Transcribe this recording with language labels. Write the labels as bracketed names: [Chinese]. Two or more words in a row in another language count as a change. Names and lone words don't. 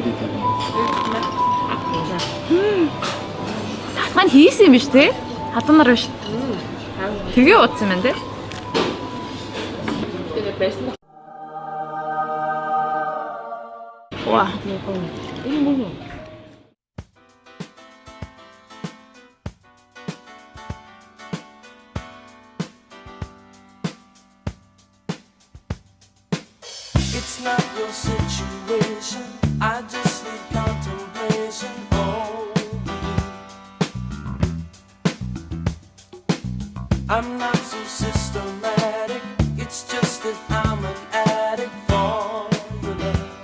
[Mongolian] Мань хийсэн юм биш тий? Хатанаар биш. Тэгээ утсан юм тий? Тэгээ байсан. Ваа. Энэ мөн. [English] It's not your situation. I just need contemplation. I'm not so systematic, it's just that I'm an addict for your love.